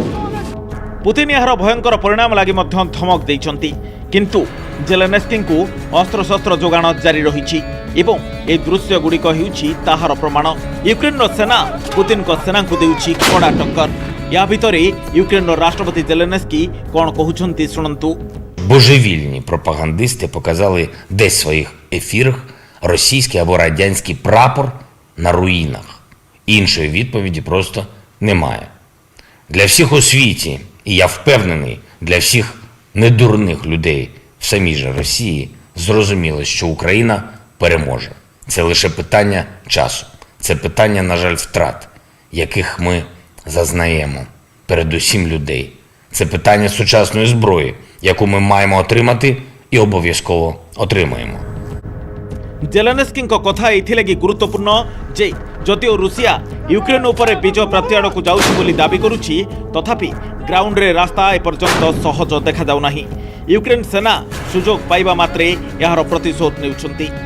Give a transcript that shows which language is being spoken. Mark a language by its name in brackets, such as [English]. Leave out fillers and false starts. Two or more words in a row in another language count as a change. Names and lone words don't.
[Odia] ପୁତିନ ଏହାର ଭୟଙ୍କର ପରିଣାମ ଲାଗି ମଧ୍ୟ ଧମକ ଦେଇଛନ୍ତି, କିନ୍ତୁ ଜେଲେନ୍ସ୍କିଙ୍କୁ ଅସ୍ତ୍ରଶସ୍ତ୍ର ଯୋଗାଣ ଜାରି ରହିଛି ଏବଂ ଏ ଦୃଶ୍ୟଗୁଡ଼ିକ ହେଉଛି ତାହାର ପ୍ରମାଣ। ୟୁକ୍ରେନର ସେନା ପୁତିନଙ୍କ ସେନାଙ୍କୁ ଦେଉଛି କଡ଼ା ଟକ୍କର। ଏହା ଭିତରେ ୟୁକ୍ରେନର ରାଷ୍ଟ୍ରପତି ଜେଲେନ୍ସ୍କି କ'ଣ କହୁଛନ୍ତି ଶୁଣନ୍ତୁ। [Ukrainian] Божевільні пропагандисти показали десь в своїх ефірах російський або радянський прапор на руїнах. Іншої відповіді просто немає. Для всіх у світі, і я впевнений, для всіх недурних людей в самій же Росії, зрозуміло, що Україна переможе. Це лише питання часу. Це питання, на жаль, втрат, яких ми зазнаємо, передусім людей. Це питання сучасної зброї, яку ми маємо отримати і обов'язково отримаємо. [Odia] ଜେଲେନ୍ସ୍କିଙ୍କ କଥା ଏଥିଲାଗି ଗୁରୁତ୍ୱପୂର୍ଣ୍ଣ ଯେ ଯଦିଓ ରୁଷିଆ ୟୁକ୍ରେନ ଉପରେ ବିଜୟ ପ୍ରାପ୍ତି ଆଡ଼କୁ ଯାଉଛି ବୋଲି ଦାବି କରୁଛି, ତଥାପି ଗ୍ରାଉଣ୍ଡରେ ରାସ୍ତା ଏପର୍ଯ୍ୟନ୍ତ ସହଜ ଦେଖାଯାଉନାହିଁ। ୟୁକ୍ରେନ ସେନା ସୁଯୋଗ ପାଇବା ମାତ୍ରେ ଏହାର ପ୍ରତିଶୋଧ ନେଉଛନ୍ତି।